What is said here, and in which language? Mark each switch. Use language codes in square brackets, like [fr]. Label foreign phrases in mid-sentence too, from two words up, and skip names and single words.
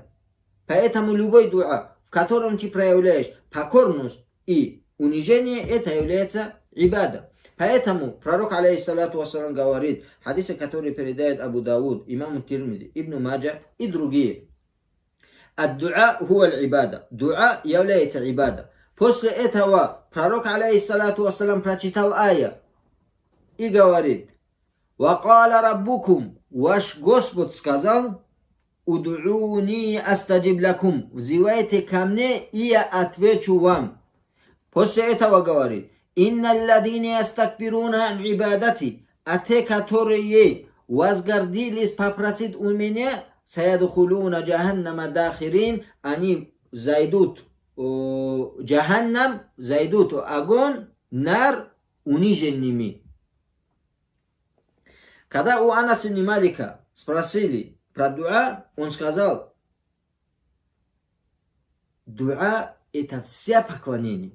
[ru] Поэтому любой дуа, в котором ты проявляешь покорность и унижение, это является ибада. Поэтому пророк, [ar] عليه الصلاة والسلام, [ru] говорит, хадисы, которые передает Абу Дауд, имам Тирмизи, Ибн Маджа и другие. [ar] الدعاء هو العبادة. [ru] Дуа является ибада. После этого пророк, [ar] عليه الصلاة والسلام, [ru] прочитал ая и говорит, [ar] «وقال ربكم», [ru] ваш Господь сказал, [ar] «ادعوني أستجب لكم», [ru] взывайте ко мне, и я отвечу вам. После этого говорит, [ar] «إن الذين يستكبرون عن عبادتي», [ru] а те, которые возгордились попросить у меня, [ar] «سيدخلون جهنم داخرين», [ru] они зайдут джаханнам, зайдут в огонь, нар, униженными. Когда у Анаса ибн Малика спросили про дуа, он сказал, дуа это все поклонение.